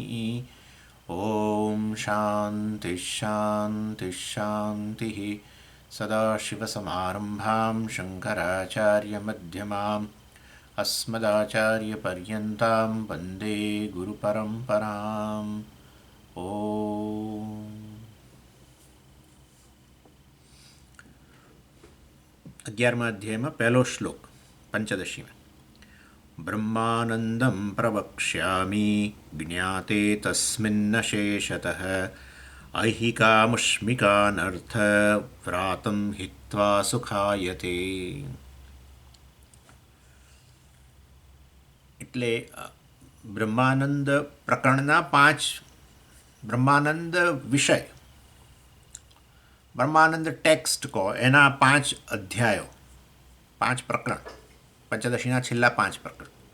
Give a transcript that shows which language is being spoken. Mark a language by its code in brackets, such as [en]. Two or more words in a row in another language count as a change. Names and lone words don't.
[sa] ॐ शान्तिः शान्तिः शान्तिः। सदाशिवसमारम्भां शङ्कराचार्यमध्यमाम् अस्मदाचार्यपर्यन्तां वन्दे गुरुपरम्पराम्। ॐ [gu] 11મા અધ્યાયમાં પહેલો શ્લોક પંચદશીમાં [sa] ब्रह्मानन्दं प्रवक्ष्यामि ज्ञाते तस्मिन्न शेषतः ऐहिकामुष्मिकानर्थ व्रातं हित्वा सुखायते। [gu] એટલે બ્રહ્માનંદ પ્રકરણના 5 બ્રહ્માનંદ વિષય બ્રહ્માનંદ ટેક્સ્ટ કહો એના 5 અધ્યાયો 5 પ્રકરણ પંચદશીના છેલ્લા 5 પ્રકરણ